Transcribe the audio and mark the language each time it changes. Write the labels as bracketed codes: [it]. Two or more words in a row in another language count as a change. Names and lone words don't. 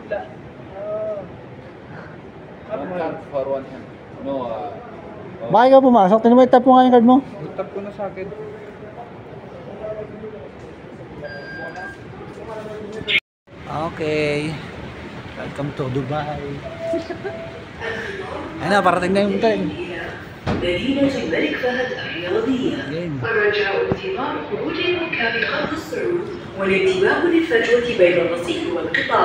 [tl] Bakit ka pumasok? Tinan mo, tap mo nga yung card mo. Tap ko na sa akin. Okay. [en] Welcome to Dubai. [tl] Ayun na, parating na yung tren. [ar] مدينة الملك فهد الرياضية. الرجاء انتظار خروج ركاب خط الصعود والانتباه للفجوة بين الرصيف والقطار.